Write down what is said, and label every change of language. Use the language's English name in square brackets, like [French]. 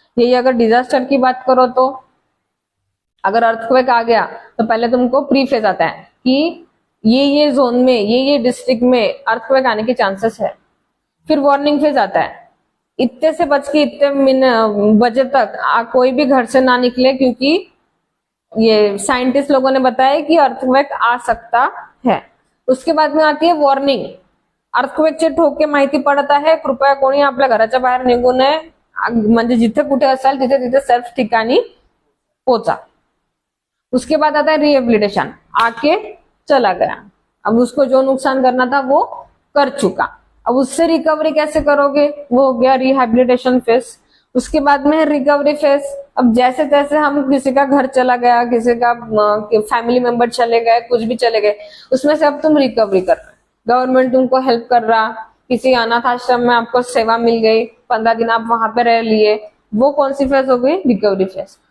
[Hindi] यही अगर डिजास्टर की बात करो तो अगर अर्थक्वेक आ गया तो पहले तुमको प्री फेज आता है कि ये जोन में, ये डिस्ट्रिक्ट में अर्थक्वेक आने के चांसेस है। फिर वार्निंग फेज आता है, इतने से बच के इतने बजे तक कोई भी घर से ना निकले, क्योंकि ये साइंटिस्ट लोगों ने बताया कि अर्थक्वेक आ सकता है। उसके बाद में आती है वॉर्निंग। [Marathi] अर्थक्वेकचे ठोके माहिती पडत आहे, कृपया कोणी आपल्या घराच्या बाहेर निघू नये, म्हणजे जिथे कुठे असाल तिथे तिथे सेल्फ ठिकाणी पोचा। [Hindi] उसके बाद आता है रिहेबिलिटेशन, आके चला गया, अब उसको जो नुकसान करना था वो कर चुका, अब उससे रिकवरी कैसे करोगे? वो हो गया रिहेबिलिटेशन फेज। उसके बाद में है रिकवरी फेज। अब जैसे तैसे हम, किसी का घर चला गया, किसी का फैमिली मेंबर चले गए, कुछ भी चले गए, उसमें से अब तुम रिकवरी कर रहे हो, गवर्नमेंट तुमको हेल्प कर रहा, किसी अनाथ आश्रम में आपको सेवा मिल गई, 15 दिन आप वहां पे रह लिए, वो कौन सी फेज हो गई? Recovery phase.